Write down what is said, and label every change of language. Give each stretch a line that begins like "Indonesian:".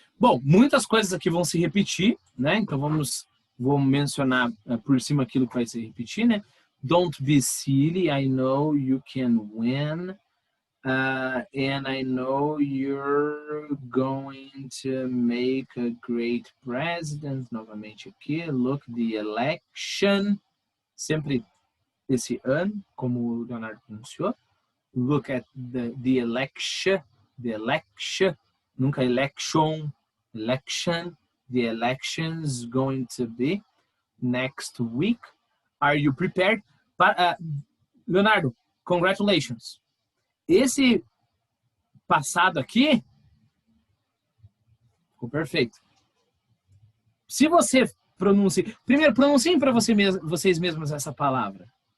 Portuguese: Bom, muitas coisas aqui vão se repetir, né? Então vou mencionar por cima aquilo que vai se repetir, né?
English: Don't be silly. I know you can win. And I know you're going to make a great president.
Portuguese: Novamente aqui.
English: Look, the election.
Portuguese: Sempre esse an, como o Leonardo pronunciou.
English: Look at the election. The election.
Portuguese: Nunca
English: election. Election. The election's going to be next week. Are you prepared? Leonardo, congratulations.
Portuguese: Esse passado aqui ficou perfeito. Se você pronuncie. Primeiro, pronunciem para vocês mesmos essa palavra.